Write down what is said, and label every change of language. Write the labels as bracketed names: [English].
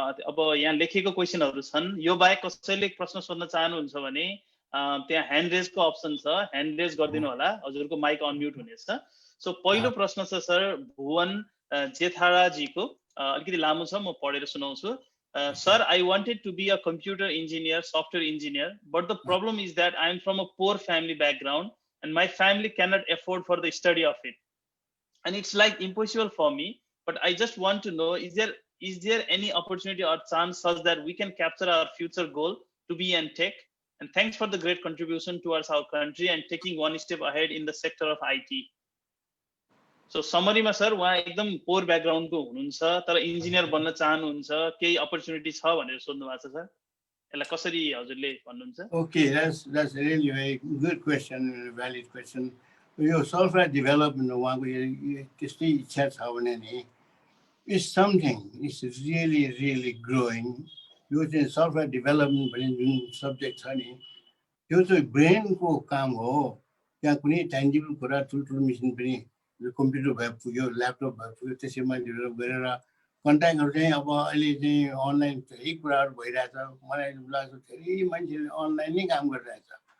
[Nepali] अब यहाँ लेखेको क्वेसनहरू छन्। यो बाहेक कसैले प्रश्न सोध्न चाहनुहुन्छ भने त्यहाँ ह्यान्ड रेजको अप्सन छ, ह्यान्ड रेज गरिदिनु होला, हजुरको माइक अनम्युट हुनेछ। सो पहिलो प्रश्न छ सर भुवन जेथाराजीको, अलिकति लामो छ, म पढेर सुनाउँछु। [English] Sir, I wanted to be a computer engineer, software engineer, but the problem is that I am from a poor family background and my family cannot afford for the study of it. And it's like impossible for me, but I just want to know, is there any opportunity or chance such that we can capture our future goal to be in tech? And thanks for the great contribution towards our country and taking one step ahead in the sector of IT. [Nepali] So समरीमा sir उहाँ एकदम पोर ब्याकग्राउन्डको हुनुहुन्छ तर engineer बन्न चाहनुहुन्छ केही opportunity छ भनेर सोध्नु भएको छ सर यसलाई कसरी हजुरले भन्नुहुन्छ [English] Okay, that's really very good question, valid question. [Nepali] यो सफ्टवेयर डेभलपमेन्ट उहाँको त्यस्तै इच्छा छ भने नि [English] it's something it's really growing [Nepali] यो चाहिँ सफ्टवेयर डेभलपमेन्ट भन्ने जुन सब्जेक्ट छ नि त्यो चाहिँ ब्रेनको काम हो त्यहाँ कुनै ट्यान्जिबल कुरा ठुल्ठुलो मेसिन पनि कम्प्युटर भए पुग्यो ल्यापटप भए पुग्यो त्यसैमा डेभलप गरेर कन्ट्याक्टहरू चाहिँ अब अहिले चाहिँ अनलाइन धेरै कुराहरू भइरहेछ मलाई लाग्छ धेरै मान्छेले अनलाइन नै काम गरिरहेछ